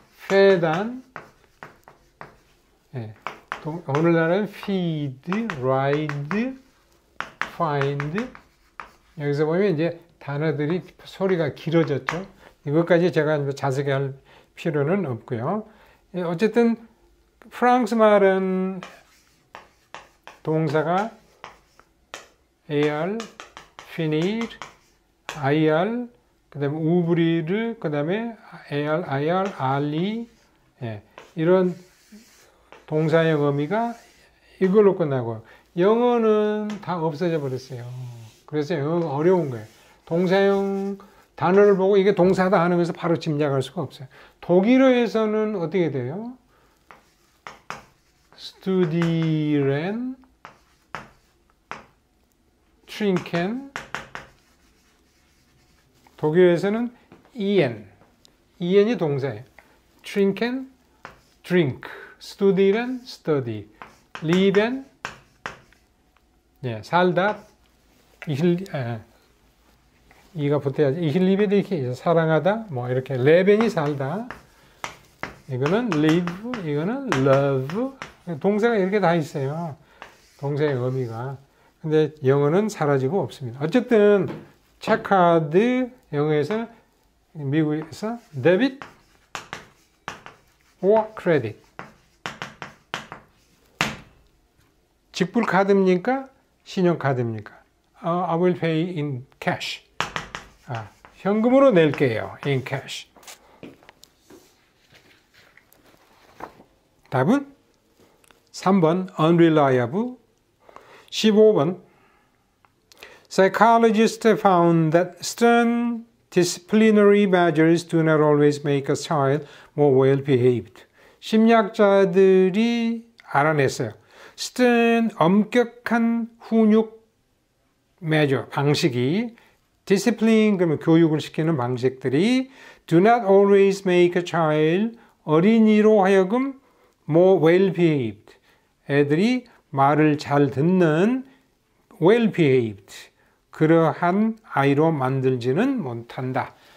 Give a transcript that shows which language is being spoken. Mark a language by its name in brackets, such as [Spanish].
[English] feed한, 예, 오늘날은 feed, ride, find. [Korean] 여기서 보면 이제 단어들이 소리가 길어졌죠. 이것까지 제가 자세히 할 필요는 없고요. 어쨌든 프랑스 말은 동사가 AR, finir, IR, 그 다음에 오uvrir, 그 다음에 AR, IR, ali, 예, 이런 동사형 의미가 이걸로 끝나고, 영어는 다 없어져 버렸어요. 그래서 영어가 어려운 거예요. 동사형 단어를 보고 이게 동사다 하는 것을 바로 짐작할 수가 없어요. 독일어에서는 어떻게 돼요? [German] studieren, trinken. [Korean] 독일에서는 en이 동사예요. trinken, drink, studieren, study, leben, 예, 살다, 이가 붙어야지. [German] ich liebe dich, 사랑하다, 뭐 이렇게. leben이 살다. [Korean] 이거는 live, 이거는 love. 동사가 이렇게 다 있어요. 동사의 의미가. 근데 영어는 사라지고 없습니다. 어쨌든 체크카드, 영어에서 미국에서 데빗 or credit. 직불 카드입니까? 신용카드입니까? [English] I will pay in cash. [Korean] 현금으로 낼게요. in cash. 답은 3번 unreliable. [English] 15번 Psychologists found that stern disciplinary measures do not always make a child more well behaved. [Korean] 심리학자들이 알아냈어요. stern, 엄격한 훈육 measure, 방식이, discipline, 그러면 교육을 시키는 방식들이 [English] do not always make a child, [Korean] 어린이로 하여금 [English] more well behaved, [Korean] 애들이 말을 잘 듣는 well behaved, 그러한 아이로 만들지는 못한다.